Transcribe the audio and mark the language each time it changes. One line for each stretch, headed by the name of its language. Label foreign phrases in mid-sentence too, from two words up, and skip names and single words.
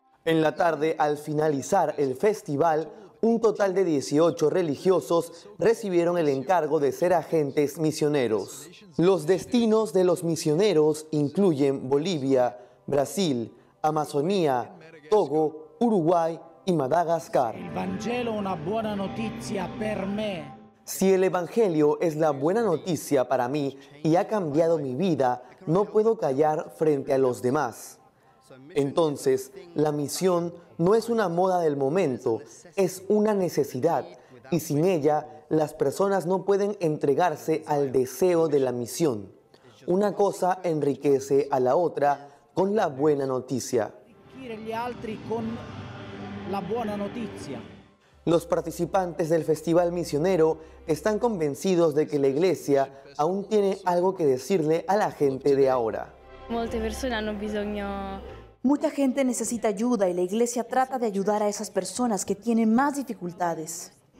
Spanish: En la tarde, al finalizar el festival, un total de 18 religiosos recibieron el encargo de ser agentes misioneros. Los destinos de los misioneros incluyen Bolivia, Brasil, Amazonía, Togo, Uruguay y Madagascar.
Italian: Il Vangelo una buona notizia per me.
Spanish: Si el Evangelio es la buena noticia para mí y ha cambiado mi vida, no puedo callar frente a los demás. Entonces, la misión no es una moda del momento, es una necesidad, y sin ella, las personas no pueden entregarse al deseo de la misión. Una cosa enriquece a la otra con la buena noticia.
Italian: Gli altri con la buona notizia.
Spanish: Los participantes del Festival Misionero están convencidos de que la Iglesia aún tiene algo que decirle a la gente de ahora. Mucha gente necesita ayuda y la Iglesia trata de ayudar a esas personas que tienen más dificultades.